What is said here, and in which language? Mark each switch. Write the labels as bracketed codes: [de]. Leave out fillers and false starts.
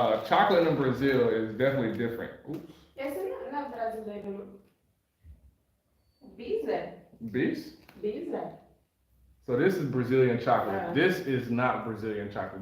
[en] Chocolate in Brazil is definitely different. Oops. [pt] Esse não é brasileiro, não. Bisa? Beast? Bisa? [en] So this is Brazilian chocolate. Yeah. This is not Brazilian chocolate.